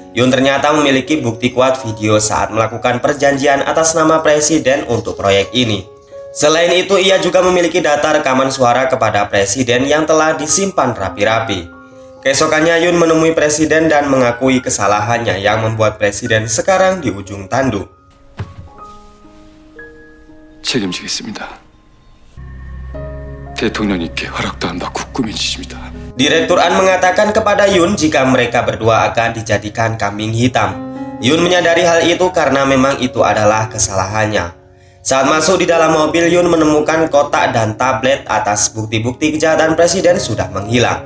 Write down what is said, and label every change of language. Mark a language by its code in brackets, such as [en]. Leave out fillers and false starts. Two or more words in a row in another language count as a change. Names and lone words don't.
[id] Yoon ternyata memiliki bukti kuat video saat melakukan perjanjian atas nama presiden untuk proyek ini. Selain itu, ia juga memiliki data rekaman suara kepada presiden yang telah disimpan rapi-rapi. Keesokannya Yoon menemui presiden dan mengakui kesalahannya yang membuat presiden sekarang di ujung tanduk. [ko] 책임지겠습니다. 대통령님께 허락도 안 받고 꾸며주십니다. [id] Direktur An mengatakan kepada Yoon jika mereka berdua akan dijadikan kambing hitam. Yoon menyadari hal itu karena memang itu adalah kesalahannya. Saat masuk di dalam mobil, Yoon menemukan kotak dan tablet atas bukti-bukti kejahatan presiden sudah menghilang.